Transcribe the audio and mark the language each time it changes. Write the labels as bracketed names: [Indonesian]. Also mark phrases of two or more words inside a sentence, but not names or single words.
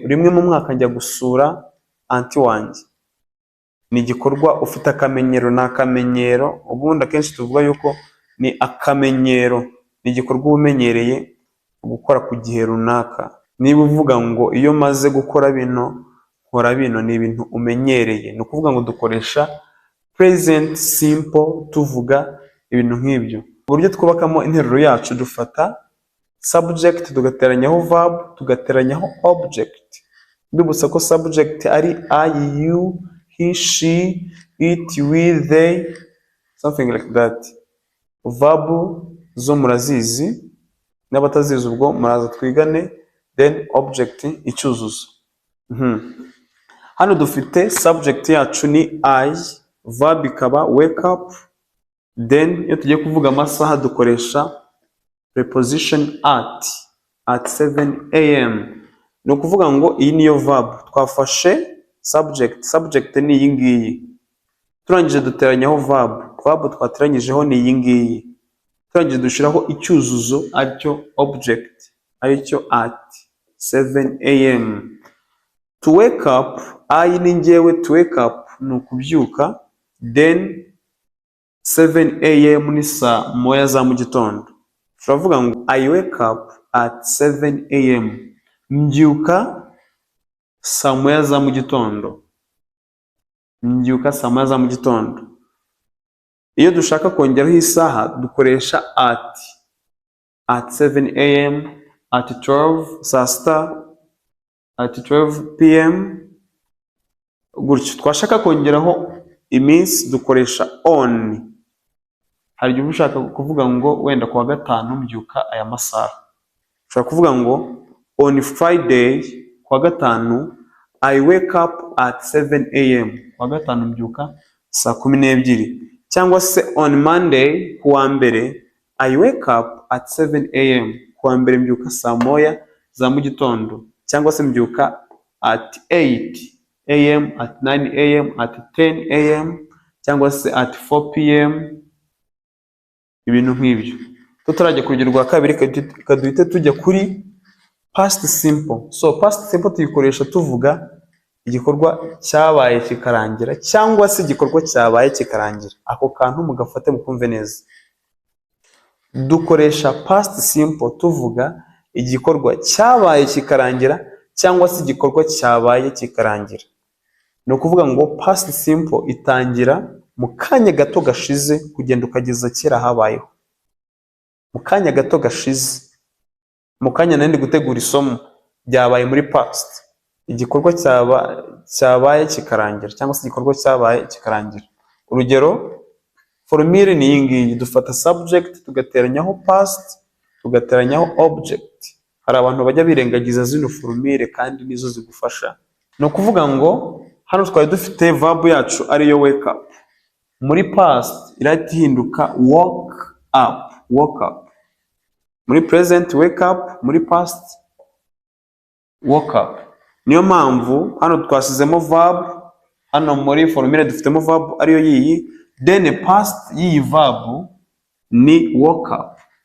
[Kinyarwanda] Rimwe mu mwaka njya gusura anti wanjye, ni igikorwa ufite akamenyero. Ni akamenyero, ubundi akenshi tuvuga yuko ni akamenyero, ni igikorwa umenyereye gukora ku gihe runaka. Niba uvuga ngo iyo maze gukora bino nkora bino, ni ibintu umenyereye. Ni ukuvuga ngo dukoresha [English] present simple [Kinyarwanda] tuvuga ibintu nk'ibyo. Uburyo twubakamo interuro yacu, dufata subject tugateranyaho verb tugateranyaho object. Mbibutsa ko subject ari [English] I, you, he, she, it, we, they, something like that. [Kinyarwanda] Verb zo murazizi, n'abatazizi ubwo muraza twigane. Then object icyuzuzo. Hano dufite subject yacu ni I, verb ikaba [English] wake up. [Kinyarwanda] Then iyo tugiye kuvuga amasaha dukoresha [English] preposition at 7 am. [Kinyarwanda] Ni ukuvuga ngo iyi niyo verb. Twafashe subject ni iyi ngiyi, turangije duteranyaho verb twateranyijeho ni iyi ngiyi, turangije dushiraho icyuzuzo aricyo object, aricyo [English] at 7 am. To wake up, I [Kinyarwanda] ni njyewe, [English] to wake up [Kinyarwanda] ni ukubyuka. Then 7 am ni saa moya za mu gitondo. turavuga ngo [English] I wake up at 7 am. [Kinyarwanda] Mbyuka saa moya za mu gitondo. Mbyuka saa moya za mu gitondo. Iyo dushaka kongeraho isaha dukoresha [English] at 7 am, at 12 [Kinyarwanda] saa sita, [English] at 12 pm. [Kinyarwanda] Gutyo twashaka kongeraho iminsi dukoresha on. Hari igihe ushaka kuvuga ngo wenda kuwa gatanu mbyuka aya masaha. Ushaka kuvuga ngo [English] on Friday [Kinyarwanda] kuwa gatanu [English] I wake up at 7 am. [Kinyarwanda] Kuwa gatanu mbyuka saa 12. Cyangwa se [English] on Monday [Kinyarwanda] kuwa mbere [English] I wake up at 7 am. [Kinyarwanda] Kuwa mbere mbyuka saa moya za mu gitondo. Cyangwa se mbyuka [English] at 8 am, at 9 am, at 10 am, [Kinyarwanda] cyangwa se [English] at 4 pm. [Kinyarwanda] Ibintu nk'ibyo. Tutarajya ku rugero rwa kabiri kaduhite tujya kuri past simple. So [English] past simple [Kinyarwanda] tuyikoresha tuvuga igikorwa cyabaye kikarangira cyangwa se igikorwa cyabaye kikarangira. Ako kantu mugafate mukumve neza. Dukoresha [English] past simple [Kinyarwanda] tuvuga igikorwa cyabaye kikarangira cyangwa se igikorwa cyabaye kikarangira. Ni ukuvuga ngo [English] past simple [Kinyarwanda] itangira mu kanya gato gashize kugenda ukageza kera habayeho. Mu kanya gato gashize, mu kanya nandi gutegura isomo byabaye muri past. Igikorwa cyabaye kikarangira cyangwa se igikorwa cyabaye kikarangira. Urugero, formule ni iyi ngiyi. Dufata subject tugateranyaho past, tugateranyaho object. Hari abantu bajya birengagiza zino formule kandi nizo zigufasha. No kuvuga ngo hano twari dufite verb yacu ariyo [English] wake up. [Kinyarwanda] Muri past irahita ihinduka [English] woke up. Woke up. Muri present wake up, muri past woke up. [Kinyarwanda] Niyo mpamvu hano twasizemo verb, hano muri formule dufitemo verb ariyo yiyi, [English] then past yiyi verb ni woke up.